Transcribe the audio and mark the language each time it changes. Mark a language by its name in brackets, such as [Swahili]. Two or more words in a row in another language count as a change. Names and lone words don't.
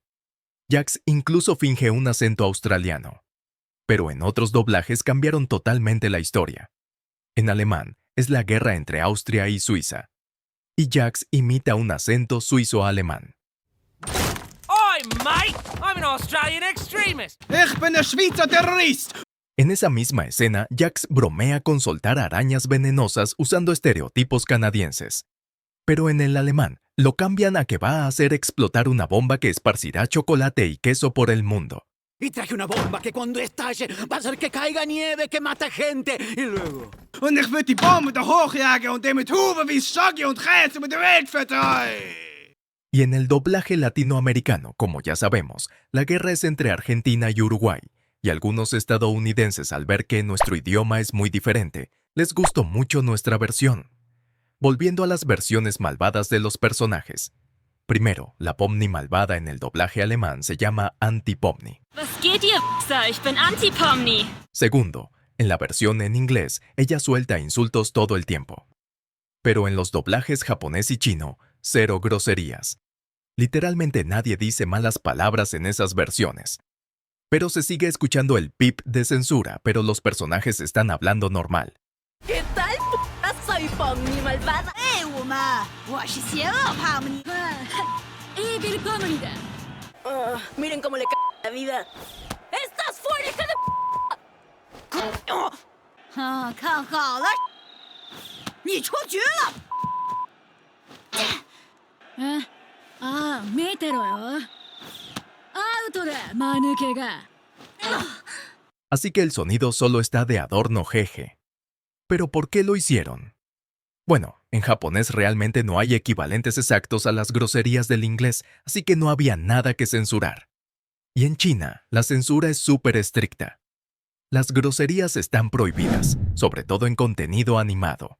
[Spanish] Jax incluso finge un acento australiano. Pero en otros doblajes cambiaron totalmente la historia. En alemán, es la guerra entre Austria y Suiza. Y Jax imita un acento suizo-alemán. [English] Oi, mate! I'm an Australian extremist! [German] Ich bin der Schweizer Terrorist! [Spanish] En esa misma escena, Jax bromea con soltar arañas venenosas usando estereotipos canadienses. Pero en el alemán, lo cambian a que va a hacer explotar una bomba que esparcirá chocolate y queso por el mundo. Y traje una bomba que cuando estalle va a hacer que caiga nieve, que mata gente. Y luego... [German] Und ich würd die Bombe da hochjagen und die mit Huben wie Schoggi und Käse über die Welt verteilen! [Spanish] Y en el doblaje latinoamericano, como ya sabemos, la guerra es entre Argentina y Uruguay, y algunos estadounidenses, al ver que nuestro idioma es muy diferente, les gustó mucho nuestra versión. Volviendo a las versiones malvadas de los personajes. Primero, la Pomni malvada en el doblaje alemán se llama Anti-Pomni. [German] Was geht ihr, Wichser? Ich bin Anti-Pomni. [Spanish] Segundo, en la versión en inglés, ella suelta insultos todo el tiempo. Pero en los doblajes japonés y chino, cero groserías. Literalmente nadie dice malas palabras en esas versiones. Pero se sigue escuchando el pip de censura, pero los personajes están hablando normal. ¿Qué tal? Soy Pomni malvada. Uma, Pomni. [German] Willkommen da. [Spanish] Miren cómo le la vida. ¡Estás fuera, hija de p! [Chinese] 看好了，你出局了。 [Japanese] 見てろよ。アウトだ、間抜けが。 [Spanish] así que el sonido solo está de adorno jeje. ¿Pero por qué lo hicieron? Bueno, en japonés realmente no hay equivalentes exactos a las groserías del inglés, así que no había nada que censurar. Y en China, la censura es súper estricta. Las groserías están prohibidas, sobre todo en contenido animado.